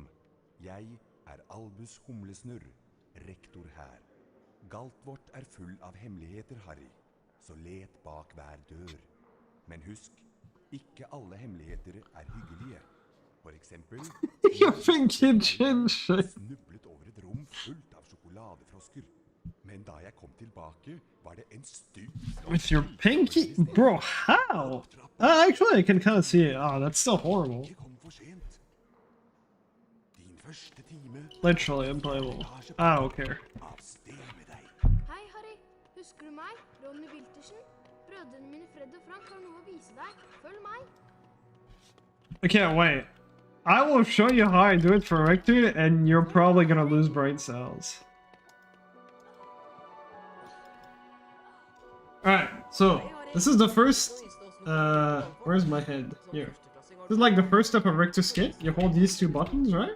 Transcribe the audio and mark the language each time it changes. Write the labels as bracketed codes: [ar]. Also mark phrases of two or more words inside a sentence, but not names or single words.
[no] Jeg er Albus Humlesnurr, rektor her. Galtvort er full av hemmeligheter, Harry, så let bak hver dør. Men husk, ikke alle hemmeligheter er hyggelige. For eksempel, [en] You think you ginger? [no] snublet over et rom fullt av sjokoladefrosker. Men da jeg kom tilbake, var det en stygg [en] With your pinky? Bro, how? Actually, I can kind of see it. Oh, that's still horrible. [no] Ikke kom for sent. Din første time [en] Literally unplayable. I don't care. [no] av sted med deg. Hei, Harry. Husker du meg? Ronny Wiltersen? Brødrene mine Fred og Frank har noe å vise deg. Følg meg. [en] I can't wait. I will show you how I do it for Rector, and you're probably gonna lose brain cells. Alright, so this is the first where's my head? Here. This is like the first step of Rector's skit. You hold these two buttons, right?